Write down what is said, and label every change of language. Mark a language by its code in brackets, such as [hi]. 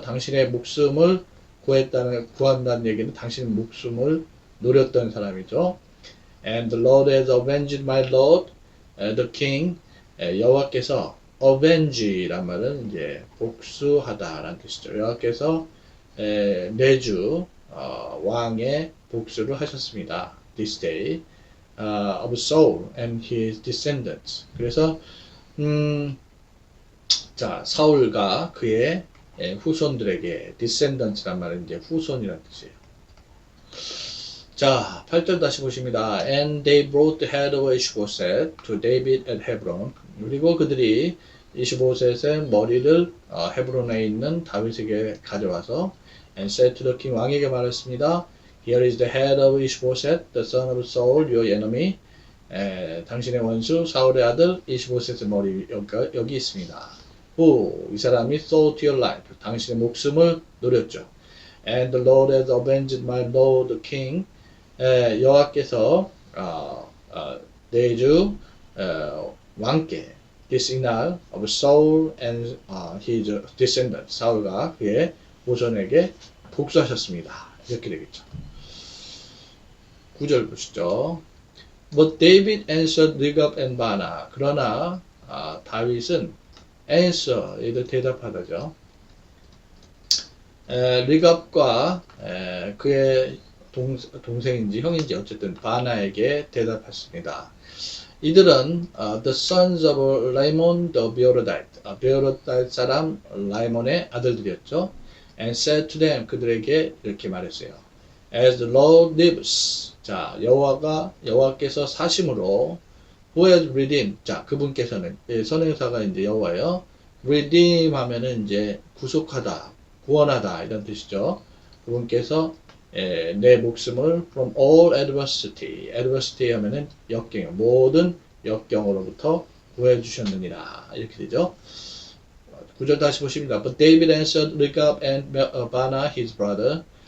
[ko] 당신의 목숨을 구한다는 얘기는 당신의 목숨을 노렸던 사람이죠. [en] And the Lord has avenged my Lord, the King. [ko] 여호와께서 avenge란 말은 이제 복수하다라는 뜻이죠. 여호와께서 내주 왕의 복수를 하셨습니다. [en] This day of Saul and his descendants. [ko] 그래서 자 사울과 그의 후손들에게 descendants란 말은 이제 후손이라는 뜻이에요. 자 8절 다시 보십니다. [en] And they brought the head of Ishbosheth to David at Hebron. [ko] 그리고 그들이 25셋의 머리를 헤브론에 있는 다윗에게 가져와서 [en] and said to the king [ko] 왕에게 말했습니다. [en] Here is the head of Ishbosheth, the son of Saul, your enemy. [ko] 당신의 원수 사울의 아들 25셋의 머리 여기 있습니다. Who 이 사람이 [en] sought your life [ko] 당신의 목숨을 노렸죠. [en] And the Lord has avenged my lord the king. [ko] 여호와께서 내주 왕께 [en] this inar of Saul and his descendants [ko] 사울과 그의 후손에게 복수하셨습니다. 이렇게 되겠죠. 9절 보시죠. [en] But David answered Rigab and Baana. [ko] 그러나 다윗은 answer 얘들 대답하다죠. 리갑과 그의 동생인지 형인지 어쨌든 바나에게 대답했습니다. [en] 이들은 the sons of Laimon the Beerodite, [ko] 베어로다이트 사람 라이몬의 아들들이었죠. [en] And said to them, [ko] 그들에게 이렇게 말했어요. [en] As the Lord lives, [ko] 자 여호와께서 사심으로 [en] who has redeemed, [ko] 자 그분께서는 선행사가 이제 여호와예요. redeem 하면은 이제 구속하다, 구원하다 이런 뜻이죠. 그분께서 내 목숨을 [en] from all adversity, [ko] adversity 하면은 역경, 모든 역경으로부터 구해 주셨느니라 이렇게 되죠. 9절 다시 보십니다. [en] But David answered Rigab and Baana his brother.